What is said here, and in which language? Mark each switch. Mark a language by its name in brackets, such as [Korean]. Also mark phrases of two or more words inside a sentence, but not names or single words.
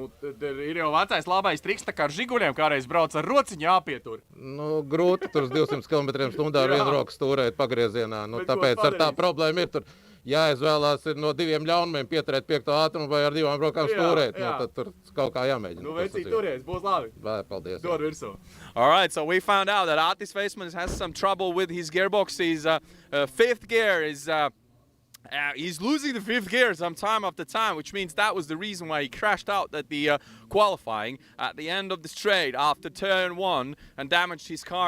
[Latvian] Ir jau vecais labais triks, tā kā ar žiguļiem kādreiz brauc ar rociņu jāpietur. Grūti tur uz 200 km/h ar vienu roku stūrēt pagriezienā, tāpēc ar tā problēma ir tur. jāizvēlās ir no 2 ļaunumiem pieturēt 5. ātrumu vai ar 2 brokām stūrēt. jā. Tad tur kaut kā jāmēģina. Nu, vecīt, turies, būs labi. Paldies. Dod virsu. [English] All right, so we found out that Artis Veismanis has some trouble with his gearbox. His 5th gear is... he's losing the 5th gear some time after time, which means that was the reason why he crashed out at the qualifying at the end of the straight after turn 1 and damaged his car.